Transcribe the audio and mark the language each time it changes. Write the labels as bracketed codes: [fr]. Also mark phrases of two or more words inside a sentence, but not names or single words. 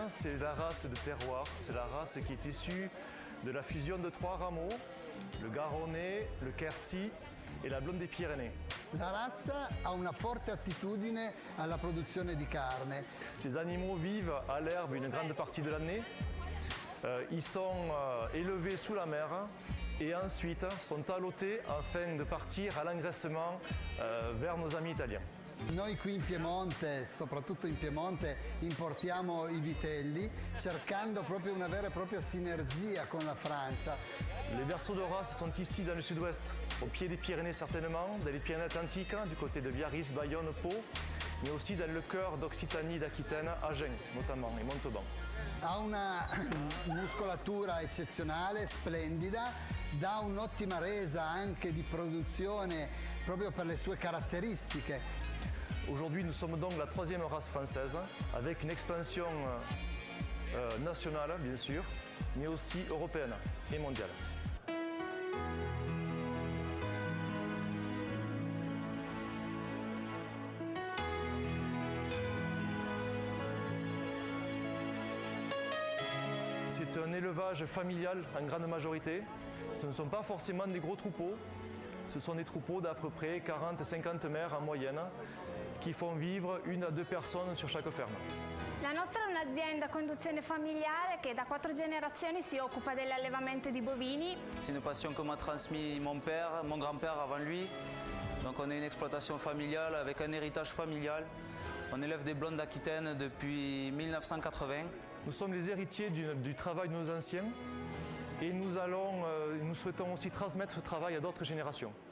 [fr] C'est la race de terroir, c'est la race qui est issue de la fusion de 3 rameaux, le Garonnais, le Quercy e la blonde des Pyrénées. [it] La razza ha una forte attitudine alla produzione di carne. [fr] Ces animaux vivent à l'herbe une grande partie de l'année. Ils sont élevés sous la mer et ensuite sont allotés afin de partir à l'engraissement vers nos amis italiens. [it] Noi qui in Piemonte, soprattutto in Piemonte, importiamo i vitelli cercando proprio una vera e propria sinergia con la Francia. [fr] Les berceaux de race sont ici dans le sud-ouest, au pied des Pyrénées certainement, dans les Pyrénées-Atlantiques, du côté de Biarritz, Bayonne, Pau, mais aussi dans le cœur d'Occitanie, d'Aquitaine, Agen notamment, et Montauban. [it] Ha una muscolatura eccezionale, splendida, dà un'ottima resa anche di produzione proprio per le sue caratteristiche. [fr] Aujourd'hui, nous sommes donc la 3e race française, avec une expansion nationale, bien sûr, mais aussi européenne et mondiale. C'est un élevage familial en grande majorité. Ce ne sont pas forcément des gros troupeaux. Ce sont des troupeaux d'à peu près 40-50 mères en moyenne qui font vivre 1 à 2 personnes sur chaque ferme. [it] La nostra è un'azienda a conduzione familiare che da 4 generazioni si occupa dell'allevamento di bovini. [fr] C'est une passion que m'a transmis mon père, mon grand-père avant lui. Donc on est une exploitation familiale avec un héritage familial. On élève des blondes d'Aquitaine depuis 1980. Nous sommes les héritiers du travail de nos anciens et nous souhaitons aussi transmettre ce travail à d'autres générations.